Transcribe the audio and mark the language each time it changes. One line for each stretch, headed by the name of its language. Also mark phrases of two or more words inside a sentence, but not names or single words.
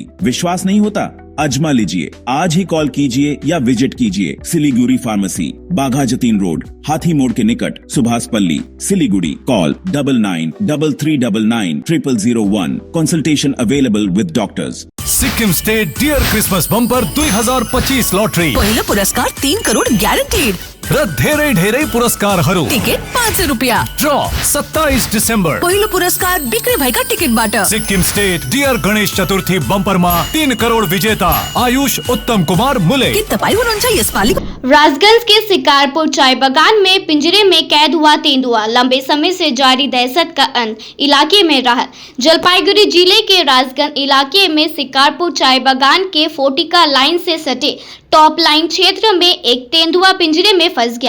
Hindi: विश्वास नहीं होता, अजमा लीजिए। आज ही कॉल कीजिए या विजिट कीजिए। सिलीगुड़ी फार्मेसी, बाघा जतीन रोड, हाथी मोड़ के निकट, सुभाष पल्ली, सिलीगुड़ी। कॉल 9933990001।
English: consultation available with doctors.
Nepali: सिक्किम स्टेट डियर क्रिसमस बम्पर 2025 लॉटरी पहिलो पुरस्कार 3 करोड ग्यारेन्टीड र धेरै धेरै पुरस्कारहरू। टिकट 500 रुपैयाँ। ड्र 27 डिसेम्बर। पहिलो पुरस्कार बिक्री भएका टिकटबाट। सिक्किम स्टेट डियर गणेश चतुर्थी बम्परमा 3 करोड विजेता आयुष उत्तम कुमार मुले। के तपाईँ हुनुहुन्छ यसपालि?
Hindi: राजगंज के शिकारपुर चाय बागान में पिंजरे में कैद हुआ तेंदुआ, लंबे समय से जारी दहशत का अंत, इलाके में राहत। जलपाईगुड़ी जिले के राजगंज इलाके में शिकारपुर चाय बागान के फोर्टिका लाइन से सटे टॉप लाइन क्षेत्र में एक तेंदुआ पिंजरे में फंस गया।